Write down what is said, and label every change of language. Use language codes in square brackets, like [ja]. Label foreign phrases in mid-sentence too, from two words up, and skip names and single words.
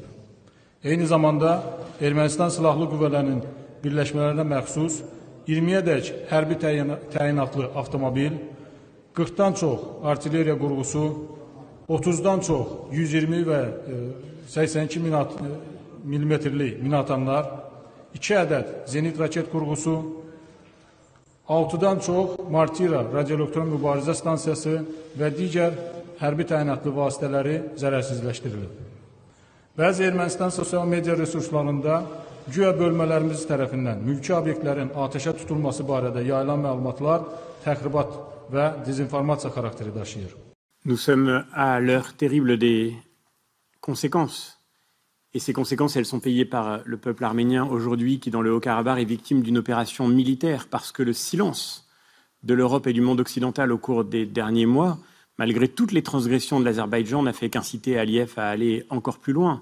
[az] Eyni zamanda Ermənistan Silahlı Qüvvələrinin birləşmələrinə məxsus 20-yədək hərbi təyinatlı avtomobil, 40-dan çox artilleriya qurğusu, 30-dan çox 120 və 82 milimetrli minatanlar, 2 ədəd zenit raket qurğusu, 6-dan çox Martira radioelektron mübarizə stansiyası və digər hərbi təyinatlı vasitələri zərərsizləşdirilib. Bəzi Ermənistan sosial media resurslarında güya bölmələrimiz tərəfindən mülki obyektlərin atəşə tutulması barədə yayılan məlumatlar təxribat və dezinformasiya xarakteri daşıyır. [fr] Nous sommes à l'heure terrible des conséquences. Et ces conséquences, elles sont payées par le peuple arménien aujourd'hui qui, dans le Haut-Karabakh, est victime d'une opération militaire parce que le silence de l'Europe et du monde occidental au cours des derniers mois, malgré toutes les transgressions de l'Azerbaïdjan, n'a fait qu'inciter Aliyev à aller encore plus loin.